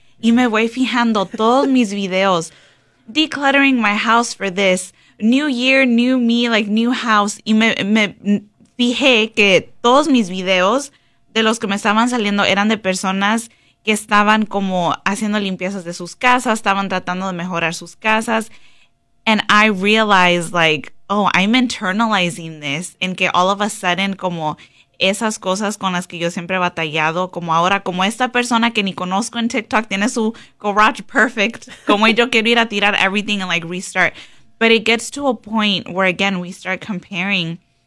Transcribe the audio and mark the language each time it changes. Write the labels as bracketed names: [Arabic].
[Spanish] Y me voy fijando todos mis videos. [English] Decluttering my house for this. New year, new me, like, new house. [Spanish] Y me fijé que todos mis videos de los que me estaban saliendo eran de personas que estaban como haciendo limpiezas de sus casas, estaban tratando de mejorar sus casas. [English] And I realized, like, oh, I'm internalizing this. [Spanish] En que [English] all of a sudden, [Spanish] como esas cosas con las que yo siempre he batallado, como ahora, como esta persona que ni conozco en TikTok, tiene su garage perfect, como yo quiero ir a tirar [English] everything and, like, restart. But it gets to a point where, again, we start comparing.